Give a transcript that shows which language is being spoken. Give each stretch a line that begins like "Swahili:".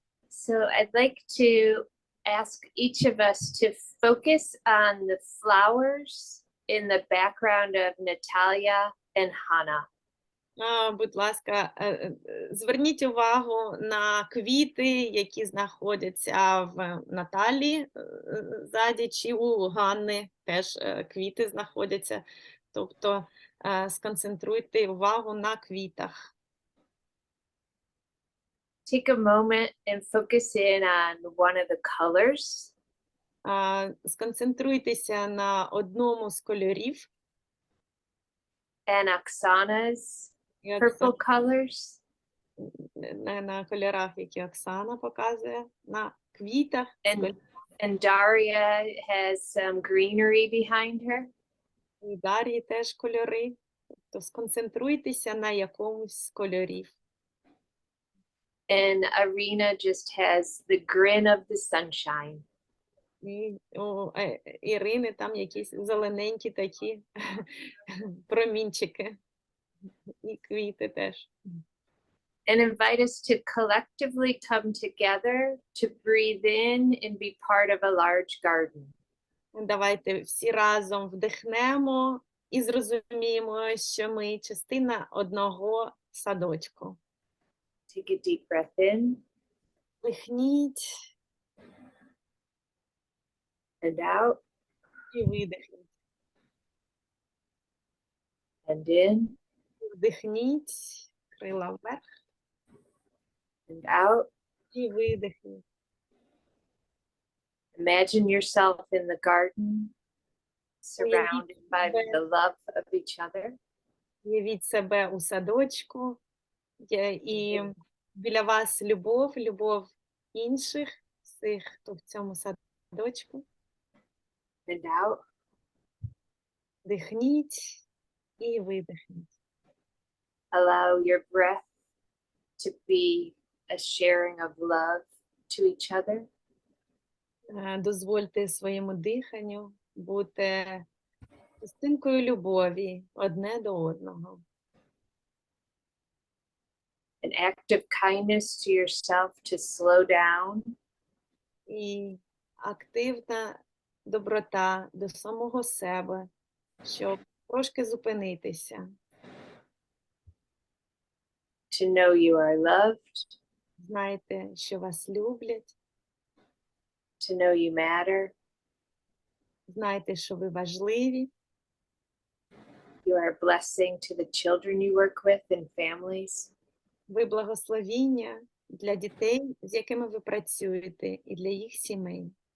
English: So I'd like to ask each of us to focus on the flowers in the background of Natalia and Hannah.
Ukrainian: Будь ласка, зверніть увагу на квіти, які знаходяться в Наталі ззаді, чи у Ганни теж квіти знаходяться. Тобто сконцентруйте увагу на квітах.
English: Take a moment and focus in on one of the colors.
Ukrainian: Сконцентруйтеся на одному з кольорів.
English: And Oksana's purple colors.
Ukrainian: На кольорах, які Оксана показує, на квітах.
English: And Daria has some greenery behind her.
Ukrainian: І Дар'ї теж кольори. Тобто сконцентруйтеся на якомусь з кольорів.
English: And Irina just has the grin of the sunshine.
Ukrainian: І у Ірини там якісь зелененькі такі промінчики. І квіти теж.
English: And invite us to collectively come together to breathe in and be part of a large garden.
Ukrainian: Давайте всі разом вдихнемо і зрозуміємо, що ми частина одного садочку.
English: Take a deep breath in.
Ukrainian: Вдихніть.
English: And out.
Ukrainian: І видихніть.
English: And in.
Ukrainian: Вдихніть. Крила вверх.
English: And out.
Ukrainian: І видихніть.
English: Imagine yourself in the garden, surrounded by the love of each other.
Ukrainian: Уявіть себе у садочку, і біля вас любов інших, всіх, хто в цьому садочку.
English: And out.
Ukrainian: Дихніть і видихніть.
English: Allow your breath to be a sharing of love to each other.
Ukrainian: Дозвольте своєму диханню бути частинкою любові одне до одного.
English: an act of kindness to yourself to slow down.
Ukrainian: І активна доброта до самого себе, щоб трошки зупинитися,
English: To know you are loved,
Ukrainian: знайте, що вас люблять,
English: to know you matter.
Ukrainian: знайте, що ви важливі,
English: You are a blessing to the children you work with and families.
Ukrainian: ви благословіння для дітей, з якими ви працюєте, і для їх сімей.